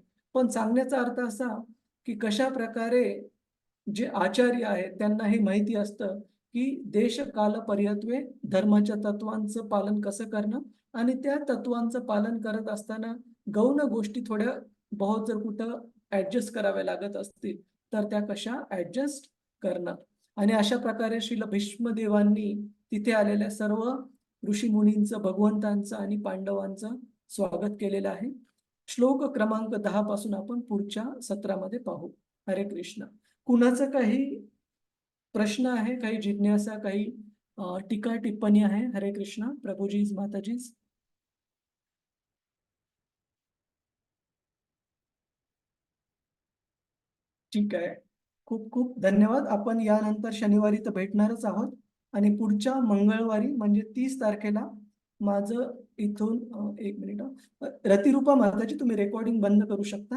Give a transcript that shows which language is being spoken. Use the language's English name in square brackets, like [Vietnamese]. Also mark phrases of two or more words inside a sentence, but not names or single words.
[Marathi] पण सांगण्याचा अर्थ असा की कशा प्रकारे जे आचार्य आहेत त्यांना हे माहिती असतं की देश काल पर्यत्वे धर्माच्या तत्वांचं पालन कसं करणं, आणि त्या तत्वांचं पालन करत असताना गौण गोष्टी थोड्या बहुत जर कुठं ऍडजस्ट कराव्या लागत असतील तर त्या कशा ऍडजस्ट करणं. आणि अशा प्रकारे श्रील भीष्मदेवांनी तिथे आलेल्या सर्व ऋषी मुनींचं, भगवंतांचं आणि पांडवांचं स्वागत केलेलं आहे. श्लोक क्रमांक 10 पासून आपण पुढच्या सत्रामध्ये पाहू. हरे कृष्ण. कुणाचं काही प्रश्न आहे, काही जिज्ञासा, काही टीका टिप्पणी आहे? हरे कृष्ण. प्रभुजीज, माताजीज. ठीक आहे. खूप खूप धन्यवाद. आपण यानंतर शनिवारी तर भेटणारच आहोत आणि पुढच्या मंगळवारी म्हणजे 30 तारखेला माझं इथून एक मिनिट रतिरूपा माताजी, तुम्ही रेकॉर्डिंग बंद करू शकता.